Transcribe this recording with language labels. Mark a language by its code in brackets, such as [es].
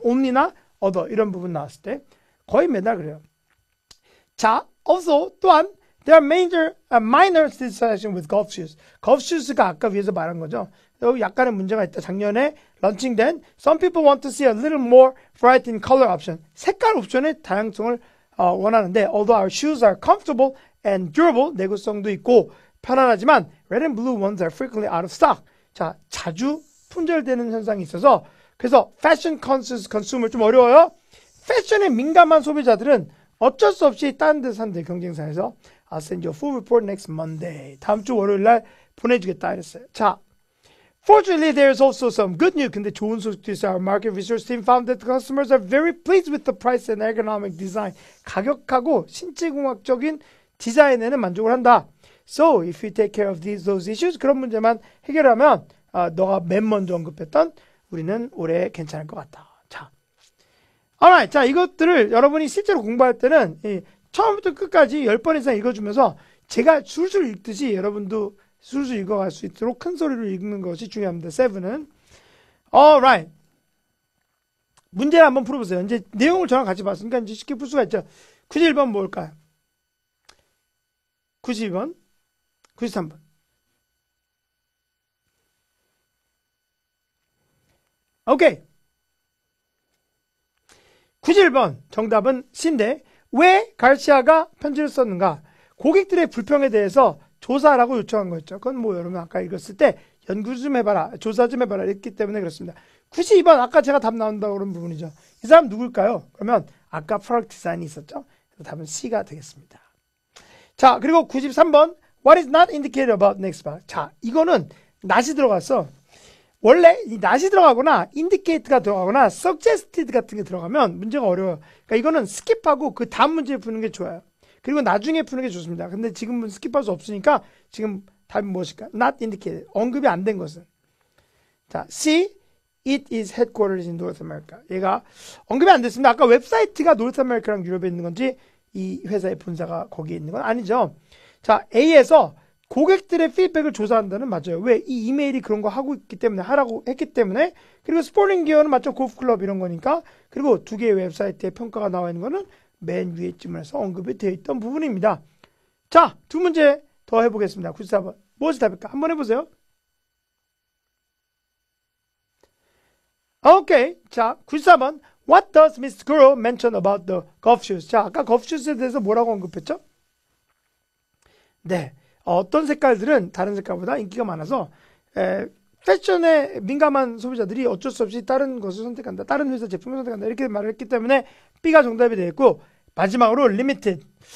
[ko] only나 other 이런 부분 나왔을 때 거의 매달 그래요. [en] 자, also 또한 there are minor dissatisfaction with golf shoes. [ko] golf shoes가 아까 위에서 말한 거죠. 여기 약간의 문제가 있다. 작년에 런칭된 [en] some people want to see a little more variety in color option. [ko] 색깔 옵션의 다양성을 원하는데 [en] although our shoes are comfortable and durable, [ko] 내구성도 있고 편안하지만 [en] red and blue ones are frequently out of stock. [ko] 자, 자주 품절되는 현상이 있어서 그래서 [en] fashion conscious consumer [ko] 좀 어려워요. 패션에 민감한 소비자들은 어쩔 수 없이 다른 데 산대 경쟁사에서 [en] I'll send you a full report next Monday. [ko] 다음 주 월요일 날 보내주겠다 이랬어요. [en] 자, fortunately there's also some good news. [ko] 근데 좋은 소식도 있어요. [en] Our market research team found that the customers are very pleased with the price and ergonomic design. [ko] 가격하고 신체공학적인 디자인에는 만족을 한다. [en] So if you take care of those issues, [ko] 그런 문제만 해결하면 너가 맨 먼저 언급했던 우리는 올해 괜찮을 것 같다. 자, alright. 자, 이것들을 여러분이 실제로 공부할 때는 처음부터 끝까지 10번 이상 읽어주면서 제가 술술 읽듯이 여러분도 술술 읽어갈 수 있도록 큰 소리로 읽는 것이 중요합니다. 7은. alright. 문제를 한번 풀어보세요. 이제 내용을 저랑 같이 봤으니까 이제 쉽게 풀 수가 있죠. 91번 뭘까요? 92번, 93번. 오케이. 91번 정답은 C인데 왜 가르시아가 편지를 썼는가? 고객들의 불평에 대해서 조사하라고 요청한 거였죠. 그건 뭐 여러분 아까 읽었을 때 연구 좀 해봐라, 조사 좀 해봐라 했기 때문에 그렇습니다. 92번 아까 제가 답 나온다고 그런 부분이죠. 이 사람 누굴까요? 그러면 아까 프로덕트 디자인이 있었죠. 그래서 답은 C가 되겠습니다. 자, 그리고 93번 [en] What is not indicated about next bar? [ko] 자, 이거는 not이 들어갔어. 원래 이 not이 들어가거나 indicate가 들어가거나 suggested 같은 게 들어가면 문제가 어려워요. 그러니까 이거는 스킵하고 그 다음 문제 푸는 게 좋아요. 그리고 나중에 푸는 게 좋습니다. 근데 지금은 스킵할 수 없으니까 지금 답이 무엇일까? [en] Not indicated. [ko] 언급이 안 된 것은. 자, C. [en] It is headquarters in North America. [ko] 얘가 언급이 안 됐습니다. 아까 웹사이트가 North America랑 유럽에 있는 건지 이 회사의 본사가 거기에 있는 건 아니죠. 자, A에서 고객들의 피드백을 조사한다는 맞아요. 왜? 이 이메일이 그런 거 하고 있기 때문에, 하라고 했기 때문에. 그리고 스포링 기어는 맞죠? 골프클럽 이런 거니까. 그리고 두 개의 웹사이트에 평가가 나와 있는 거는 맨 위에 쯤에서 언급이 되어 있던 부분입니다. 자, 두 문제 더 해보겠습니다. 94번. 무엇이 답일까? 한번 해보세요. 오케이. 자, 94번. [en] What does Miss Girl mention about the golf shoes? [ko] 자, 아까 golf shoes에 대해서 뭐라고 언급했죠? 네. 어떤 색깔들은 다른 색깔보다 인기가 많아서 패션에 민감한 소비자들이 어쩔 수 없이 다른 것을 선택한다. 다른 회사 제품을 선택한다. 이렇게 말을 했기 때문에 B가 정답이 되겠고 마지막으로 limited.